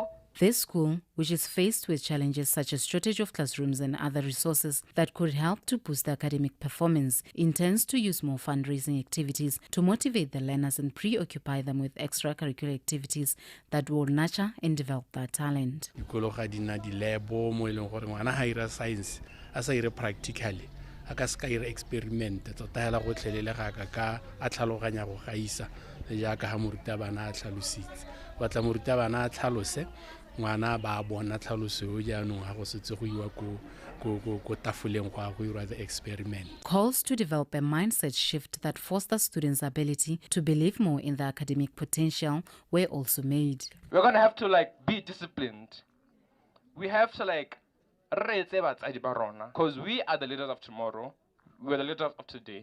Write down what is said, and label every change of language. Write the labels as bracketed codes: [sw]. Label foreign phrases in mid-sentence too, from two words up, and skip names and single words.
[en] This school, which is faced with challenges such as shortage of classrooms and other resources that could help to boost academic performance, intends to use more fundraising activities to motivate the learners and preoccupy them with extracurricular activities that will nurture and develop their talent. Science, practically. [tn] Aka ska ira experiment tota hela go tlhelelega ka a tlhaloganya go gaisa ja ka ha morutabana a tlhalositse ba tla morutabana a tlhalose ngwana ba bona tlhalose o jaanong ha go setse go iwa ko tafoleng go ira [en] the experiment. Calls to develop a mindset shift that fosters students' ability to believe more in their academic potential were also made. We're going to have to be disciplined. We have to because we are the leaders of tomorrow, we're the leaders of today.